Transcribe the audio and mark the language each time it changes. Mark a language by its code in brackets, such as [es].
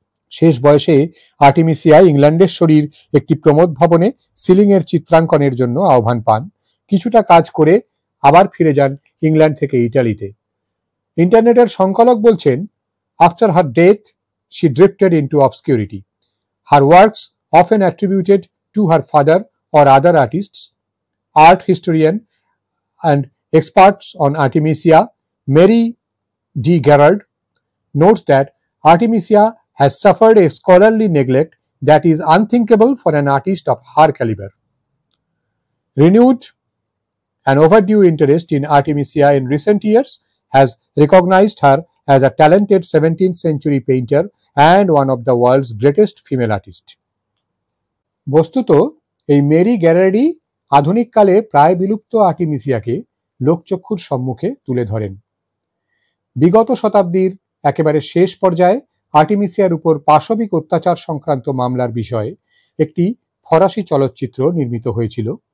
[bn] শেষ বয়সে আর্টিমিসিয়া ইংল্যান্ডেশ্বরীর একটি প্রমোদ ভবনে সিলিংয়ের চিত্রাঙ্কনের জন্য আহ্বান পান। কিছুটা কাজ করে আবার ফিরে যান ইংল্যান্ড থেকে ইটালিতে। ইন্টারনেটের সংকলক বলছেন, [en] After her death she drifted into obscurity. Her works often attributed to her father or other artists. Art historian and experts on Artemisia, Mary D. Garrard, notes that Artemisia has suffered a scholarly neglect that is unthinkable for an artist of her caliber. Renewed and overdue interest in Artemisia in recent years has recognized her as a talented 17th century painter and one of the world's greatest female artists. [bn] বস্তুত এই Mary গ্যারার্ডি আধুনিক কালে প্রায় বিলুপ্ত আর্টিমিসিয়াকে লোকচক্ষুর সম্মুখে তুলে ধরেন। বিগত শতাব্দীর একেবারে শেষ পর্যায়ে আর্টেমিসিয়ার উপর পাশবিক অত্যাচার সংক্রান্ত মামলার বিষয়ে একটি ফরাসি চলচ্চিত্র নির্মিত হয়েছিল।